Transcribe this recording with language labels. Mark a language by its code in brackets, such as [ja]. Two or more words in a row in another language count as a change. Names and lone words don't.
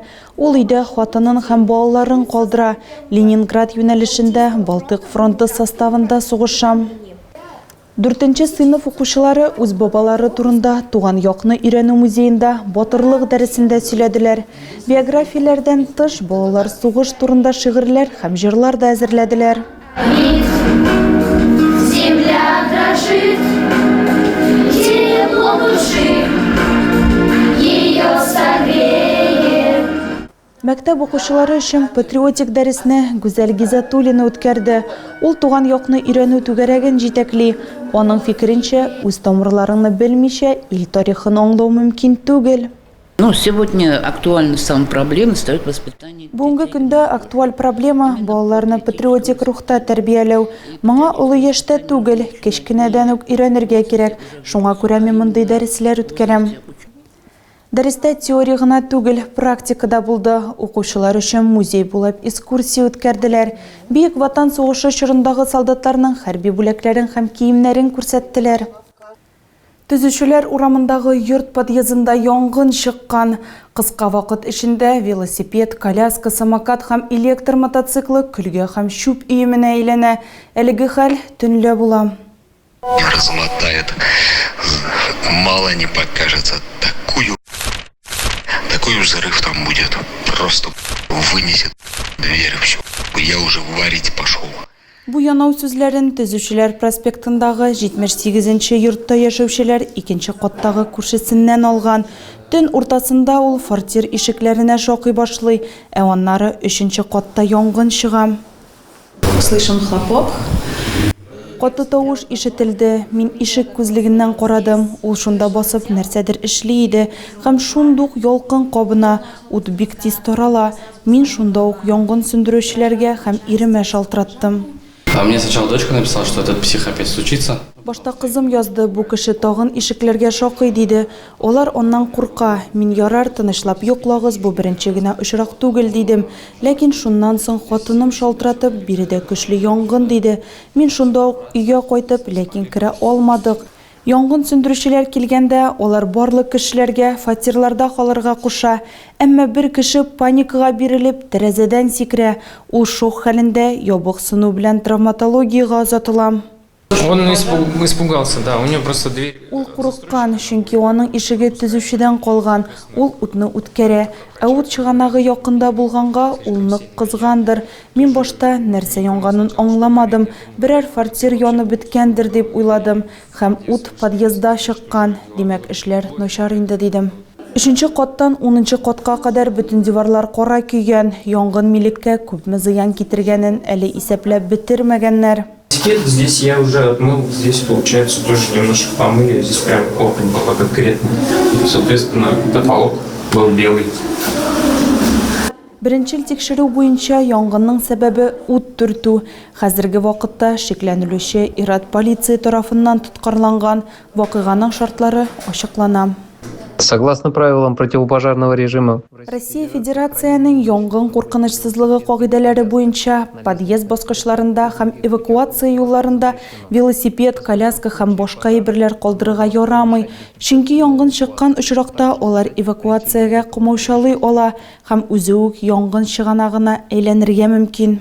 [tt] Ул өйдә хатынын һәм балаларын калдыра. Ленинград юнәлешендә Балтык фронты составында сугышам. 4-нче сыйныф укучылары үз бабалары турында Туган якны өйрәнү музейында батырлык дәресендә сөйләделәр. Биографияләрдән тыш балалар сугыш турында шигырьләр һәм җырлар да әзерләделәр. [ru] Земля дрожит, тепло души, ее согреет. [tt] Мәктәп укучылары өчен патриотик дәресне Гүзәл Гизатуллина үткәрде. Ул туган якны өйрәнү түгәрәген җитәкли. Аның фикеренчә, үз тамырларыңны белмичә, ил тарихын аңлау мөмкин түгел. [ru] Сегодня актуальной самой проблемой стает воспитание. [tt] Бүгенге көндә актуаль проблема балаларны патриотик рухта тәрбияләү. Моңа олы яшьтә түгел, кечкенәдән үк өйрәнергә кирәк. Шуңа күрә мин мондый дәресләр үткәрәм. Дәрестә теория гына түгел, практикада булды. Укучылар өчен музей булып экскурсия үткәрделәр. Бөек Ватан сугышы чорындагы солдатларның хәрби бүләкләрен һәм киемнәрен күрсәттеләр. Төзүчеләр урамындагы йорт подъездында янгын чыккан. Кыска вакыт эчендә велосипед, коляска, самокат һәм электр мотоциклы көлгә һәм шүп өеменә әйләнә. Әлеге хәл төнлә була. [ru] Размотает, мало не покажется, такой взрыв там будет, просто вынесет дверь, все, я уже варить пошел. [tt] Бу янау сүзләрен төзүчеләр проспектындагы 78-нче йортта яшәүчеләр 2нче каттагы күршесеннән алган. Төн уртасында ул фортир ишекләренә шакый башлый, ә аннары 3нче катта янгын чыга. [ru] Слышим хлопок. [tt] Каты тавыш ишетелде. Мин ишек күзлегеннән карадым. Ул шунда басып нәрсәдер эшли иде. Һәм шундук ялкын кабына, ут бик тиз тарала. Мин шунда ук янгын сөндерүчеләргә һәм иремә шалтыраттым. [ru] А мне сначала дочка написала, что этот псих опять случится. [tt] Башта кызым язды, бу кеше тагын ишекләргә шакый диде. Алар оннан курка. Мин ярар, тынычлап йоклагыз, бу беренче генә очрак түгел дидем. Ләкин шуннан соң хатыным шалтыратып, биредә көчле янгын диде. Мин шунда ук өйгә кайтып, ләкин керә алмадык. Янгын сөндерүчеләр килгәндә, алар барлык кешеләргә фатирларда калырга куша. Әмма бер кеше паникага бирелеп, тәрәзәдән сикерә. Ул шок хәлендә ябык сыну белән травматологиягә озатыла. [ru] Он испугался, да, у него просто дверь... [tt] Ул курыккан, чөнки аның ишеге төзүчедән калган. Ул утны үткәрә. Ә ут чыганагы якында булганга, ул нык кызгандыр. Мин башта нәрсә янганын аңламадым. Берәр фортир янып беткәндер дип уйладым. Һәм ут подъездда чыккан. Димәк, эшләр начар инде дидем. 3нче каттан 10нчы катка кадәр бүтән диварлар кара көйгән. Янгын милеккә күпме зыян китергәнен әле исәпләп бетермәгәннәр. [ru] Здесь я уже отмыл, здесь получается тоже немножко помыли, здесь прям окна было конкретно. Соответственно, потолок был белый. [tt] Беренчел тикшерүү буенча янгынның сәбәбе ут түртү. Хәзерге вакытта шикләнелүче Ират полиция тарафыннан тоткарланган, вакыйганың шартлары ачыклана. [ru] Согласно правилам противопожарного режима, [tt] Россия Федерацияның янгын куркынычсызлыгы кагыйдәләре буенча подъезд баскычларында һәм эвакуация юлларында велосипед, коляска һәм башка әйберләр калдырырга ярамый. Чөнки янгын чыккан очракта алар эвакуациягә кумаучалый ала һәм үзе үк янгын чыганагына әйләнергә мөмкин.